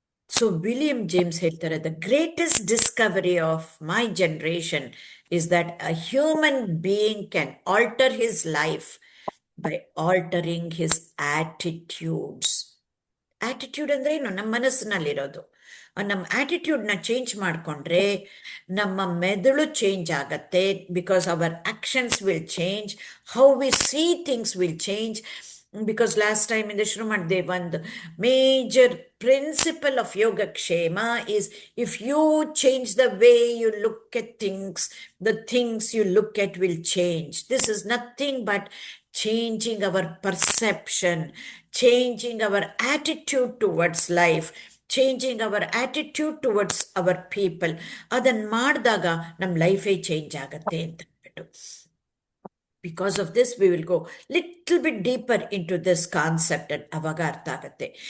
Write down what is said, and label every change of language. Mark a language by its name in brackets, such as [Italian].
[English] so William James [Kannada] ಹೇಳ್ತಾರೆ, [English] The greatest discovery of my generation is that a human being can alter his life by altering his attitudes. [Kannada] Attitude ಅಂದರೆ ಏನು? ನಮ್ಮ ಮನಸ್ಸಿನಲ್ಲಿರೋದು. ನಮ್ಮ ಆಟಿಟ್ಯೂಡ್ನ change ಮಾಡಿಕೊಂಡ್ರೆ ನಮ್ಮ ಮೆದುಳು ಚೇಂಜ್ ಆಗತ್ತೆ. [English] Because our actions will change, how we see things will change. Because last time [Kannada] ಇಂದ ಶುರು ಮಾಡಿದೆ, ಒಂದು [English] Major principle of Yogakshema is, if you change the way you look at things, the things you look at will change. This is nothing but changing our perception, changing our attitude towards life, changing our attitude towards our people. [Kannada] Adan ಮಾಡಿದಾಗ ನಮ್ಮ ಲೈಫೇ change ಆಗತ್ತೆ ಅಂತ ಹೇಳ್ಬಿಟ್ಟು. [English] Because of this, we will go little bit deeper into this concept and [Kannada] ಅವಾಗ ಅರ್ಥ ಆಗತ್ತೆ.